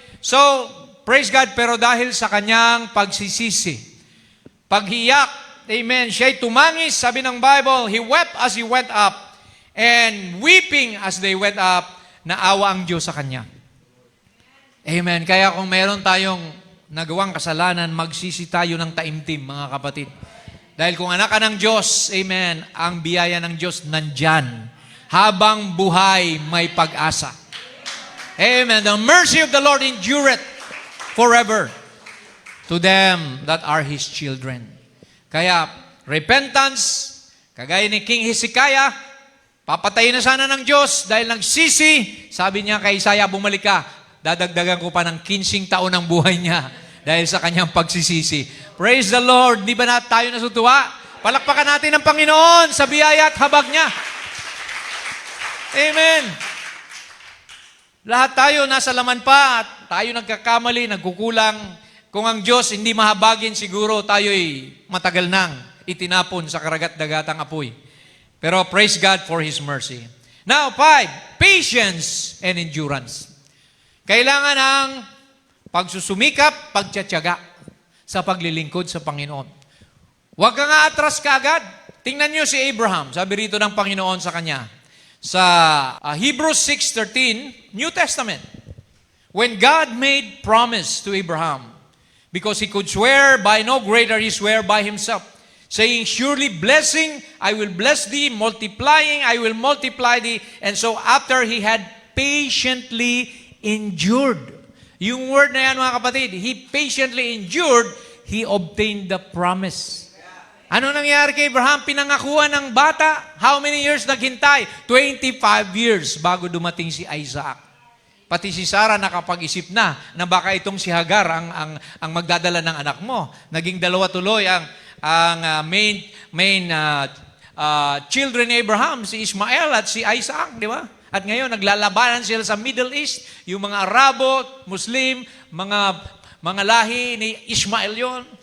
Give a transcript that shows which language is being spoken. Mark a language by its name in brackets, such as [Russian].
[Filipino] So, praise God, pero dahil sa kanyang pagsisisi, paghiyak, amen, siya'y tumangis, sabi ng Bible, [English] he wept as he went up, [Filipino] and weeping as they went up, naawa ang Diyos sa kanya. Amen. Kaya kung meron tayong nagawang kasalanan, magsisi tayo ng taimtim, mga kapatid. Dahil kung anak ka ng Diyos, amen, ang biyaya ng Diyos nandyan. Habang buhay, may pag-asa. Amen. [English] The mercy of the Lord endureth forever to them that are His children. [Filipino] Kaya, repentance, kagaya ni King Hezekiah, papatayin na sana ng Diyos dahil nagsisi. Sabi niya kay Isaiah, bumalik ka. Dadagdagan ko pa ng 15 taon ng buhay niya dahil sa kanyang pagsisisi. Praise the Lord. Di ba tayo natutuwa? Palakpakan natin ang Panginoon sa biyaya at habag niya. Amen. Lahat tayo nasa laman pa at tayo nagkakamali, nagkukulang. Kung ang Diyos hindi mahabagin, siguro tayo'y matagal nang itinapon sa karagat-dagatang apoy. [English] Pero praise God for His mercy. Now, 5, patience and endurance. [Filipino] Kailangan ng pagsusumikap, pagtsatsaga sa paglilingkod sa Panginoon. Huwag ka nga atras kaagad. tingnan nyo si Abraham. Sabi rito ng Panginoon sa kanya. Sa Hebrews 6:13, New Testament. [English] When God made promise to Abraham, because he could swear by no greater, he swore by himself, saying, surely blessing, I will bless thee, multiplying, I will multiply thee. And so after he had patiently endured, [Filipino] yung word na yan mga kapatid, [English] he patiently endured, he obtained the promise. [Filipino] Ano nangyari kay Abraham? Pinangakuan ng bata. [English] How many years [Filipino] naghintay? 25 years bago dumating si Isaac. Pati si Sarah nakapag-isip na baka itong si Hagar ang magdadala ng anak mo. Naging dalawa tuloy ang main children ni Abraham, si Ismael at si Isaac, di ba? At ngayon, naglalabanan sila sa Middle East, yung mga Arabo, Muslim, mga lahi ni Ismael yon.